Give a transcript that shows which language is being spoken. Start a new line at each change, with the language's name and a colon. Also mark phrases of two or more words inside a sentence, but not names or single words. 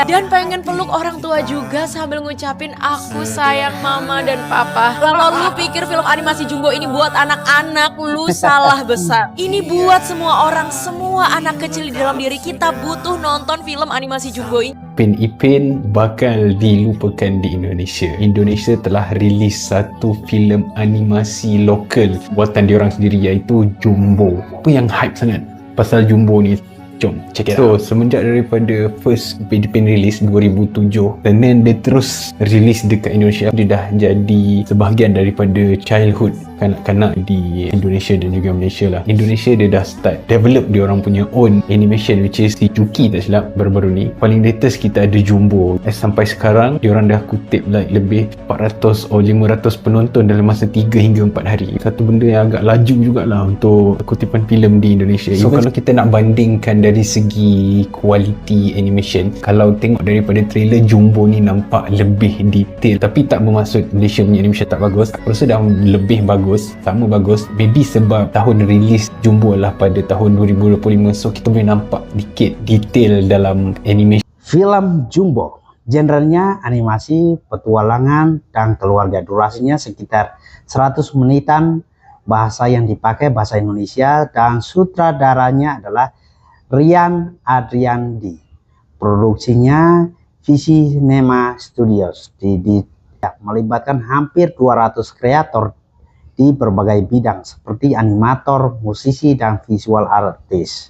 Indonesian: Dan pengen peluk orang tua juga sambil ngucapin aku sayang mama dan papa. Kalau lu pikir film animasi Jumbo ini buat anak-anak, lu salah besar. Ini buat semua orang, semua anak kecil di dalam diri kita butuh nonton film animasi Jumbo ini. Ipin bakal dilupakan di Indonesia.
Malay: Indonesia telah rilis satu filem animasi lokal buatan diorang sendiri iaitu Jumbo. Apa yang hype sangat pasal Jumbo ni? Jom
English: check it out.
Malay: So semenjak daripada first Ipin release 2007 dan then dia terus release dekat Indonesia, dia dah jadi sebahagian daripada childhood kanak-kanak di Indonesia dan juga Malaysia lah. Indonesia dia dah
English: start develop
Malay: dia orang punya
English: own animation, which is
Malay: si Cuki tak silap baru-baru ni. Paling latest kita ada Jumbo. Sampai sekarang dia orang dah kutip like lebih 400 atau 500 penonton dalam masa 3 hingga 4 hari. Satu benda yang agak laju jugalah untuk kutipan filem di Indonesia. So kalau kita nak bandingkan dari segi kualiti animation, kalau tengok daripada trailer, Jumbo ni nampak lebih detail, tapi tak bermaksud Malaysia punya animation tak bagus. Aku rasa dah lebih bagus, sama bagus. Maybe sebab tahun rilis Jumbo lah pada tahun 2025, so kita boleh nampak dikit detail dalam animation.
Indonesian: Film Jumbo, genrenya animasi, petualangan, dan keluarga. Durasinya sekitar 100 menitan bahasa yang dipakai bahasa Indonesia dan sutradaranya adalah Rian Adriandi. Produksinya Visinema Studios melibatkan hampir 200 kreator di berbagai bidang seperti animator, musisi, dan
English: visual artist.